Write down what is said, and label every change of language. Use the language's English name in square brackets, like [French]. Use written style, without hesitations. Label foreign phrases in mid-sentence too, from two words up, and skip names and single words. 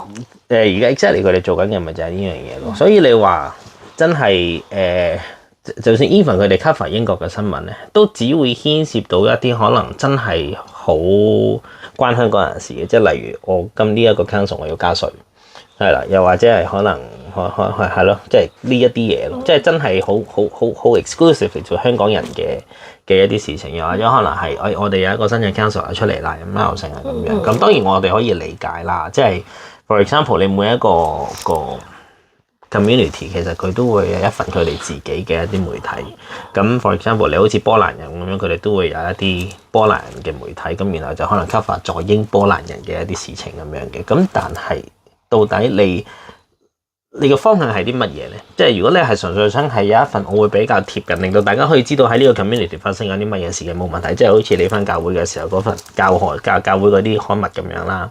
[Cantonese] 而家 exactly 佢哋做緊嘅咪就係呢樣嘢咯。所以你話真係就算 even 佢哋 cover 英國嘅新聞咧，都只會牽涉到一啲可能真係好關香港人事嘅，即係例如我今呢一個 council 我要加稅。係啦，又或者係可能係咯，即係呢一啲嘢咯，即係真係好 exclusive 做香港人嘅一啲事情，又或者可能係我哋有一個新嘅 council 出嚟啦，咁又成係咁樣。咁當然我哋可以理解啦，即係 [English] for example [Cantonese] 你每一個 community 其實佢都會有一份佢哋自己嘅一啲媒體。咁 [English] for example [Cantonese] 你好似波蘭人咁樣，佢哋都會有一啲波蘭人嘅媒體，咁然後就可能 cover 在英波蘭人嘅一啲事情咁樣嘅。咁但係到底你嘅方向係啲乜嘢咧？即係如果你係純粹想係有一份我會比較貼近，令到大家可以知道喺呢個 community 發生緊啲乜嘢事嘅冇問題，即係好似你返教會嘅時候嗰份教會嗰啲刊物咁樣啦。